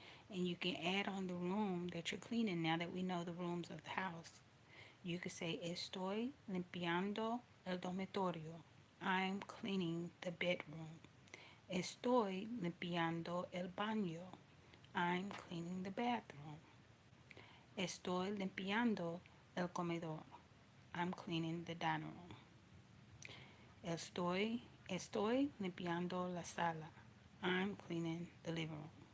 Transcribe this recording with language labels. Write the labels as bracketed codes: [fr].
[en] And you can add on the room that you're cleaning now that we know the rooms of the house. [es] You could say, estoy limpiando el dormitorio. [en] I'm cleaning the bedroom. [es] Estoy limpiando el baño. [en] I'm cleaning the bathroom. [es] Estoy limpiando el comedor. [en] I'm cleaning the dining room. [es] Estoy limpiando la sala. [en] I'm cleaning the living room.